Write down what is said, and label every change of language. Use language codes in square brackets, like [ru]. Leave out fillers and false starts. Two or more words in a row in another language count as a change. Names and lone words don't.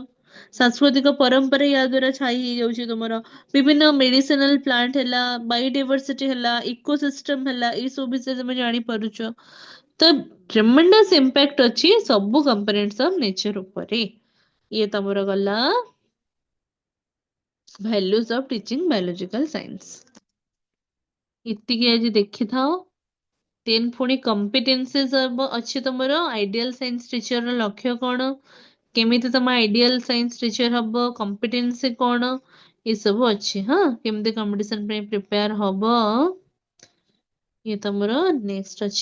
[or] ସାଂସ୍କୃତିକ ପରମ୍ପରା ୟା ଦ୍ୱାରା ଛାଇ ହେଇଯାଉଛି ତମର। ବିଭିନ୍ନ [en] medicinal plant [or] ହେଲା, ବାୟୋଡାଇଭର୍ସିଟି ହେଲା, ଇକୋସିଷ୍ଟମ ହେଲା, ଏଇ ସବୁ ବିଷୟରେ ତମେ ଜାଣିପାରୁଛ। ତ [en] tremendous impact [or] ଅଛି ସବୁ [en] components of nature [or] ଉପରେ। ଇଏ ତମର ଗଲା [en] values of teaching biological science। [or] ଏତିକି ଆଜି ଦେଖିଥାଅ। ଦେନ୍ ପୁଣି competencies ଅଛି ତମର [en] ideal science teacher [or] ର ଲକ୍ଷ୍ୟ କଣ, କେମିତି ତମ [en] ideal science teacher [or] ହବ, କମ୍ପିଟେନ୍ସି କଣ, ଏସବୁ ଅଛି। ହଁ, କେମିତି କମ୍ପିଟିସନ ପାଇଁ ପ୍ରିପେୟାର ହବ, ଇଏ ତମର ନେକ୍ସଟ ଅଛି।